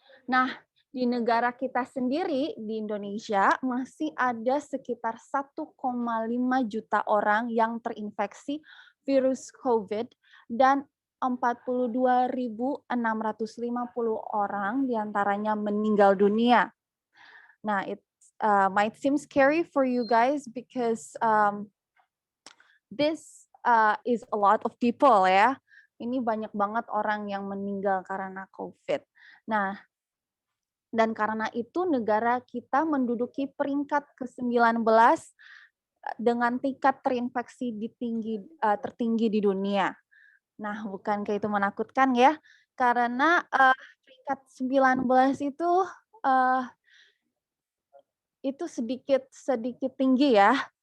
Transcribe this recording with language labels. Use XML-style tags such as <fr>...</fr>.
<id>Nah, di negara kita sendiri, di Indonesia, masih ada sekitar 1,5 juta orang yang terinfeksi virus COVID dan 42.650 orang diantaranya meninggal dunia.</id> <en>Nah, it might seem scary for you guys because this is a lot of people ya.</en> <id>Ini banyak banget orang yang meninggal karena COVID. Nah, dan karena itu negara kita menduduki peringkat ke-19 dengan tingkat terinfeksi tertinggi di dunia. Nah, bukankah itu menakutkan ya? Karena peringkat 19 itu sedikit tinggi ya.</id>